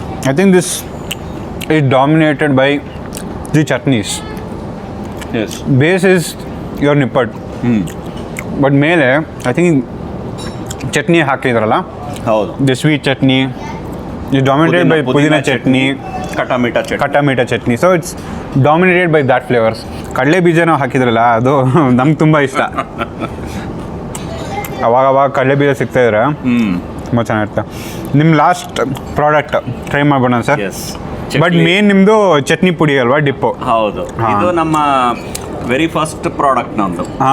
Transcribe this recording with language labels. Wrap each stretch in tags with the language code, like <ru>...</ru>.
<en>I think this is dominated by the chutneys. Yes. Base is your nippad.</en> <kn>But ಮೇಲೆ</kn> <en>I think</en> <kn>chutney ಹಾಕಿದ್ರಲ್ಲ, ಹೌದು,</kn> <en>the sweet chutney is dominated by pudina chutney, ಕಟ್ಟ chutney. So it's dominated by that flavours.</en> <kn>ಕಡಲೆ ಬೀಜನೂ ಹಾಕಿದ್ರಲ್ಲ, ಅದು ನಮ್ಗೆ ತುಂಬ ಇಷ್ಟ. ಅವಾಗ ಕಡಲೆ ಬೀಜ ಸಿಗ್ತಾಯಿದ್ರೆ ತುಂಬ ಚೆನ್ನಾಗಿರುತ್ತೆ. ನಿಮ್ಮ last product try ಮಾಡ್ಬೋಣ sir? But main ನಿಮ್ಮದು ಚಟ್ನಿ ಪುಡಿ ಅಲ್ವಾ, ಡಿಪ್ಪು? ಹೌದು, ಇದು ನಮ್ಮ</kn> <en>very first product</en> <kn>ನಮ್ಮದು.</kn>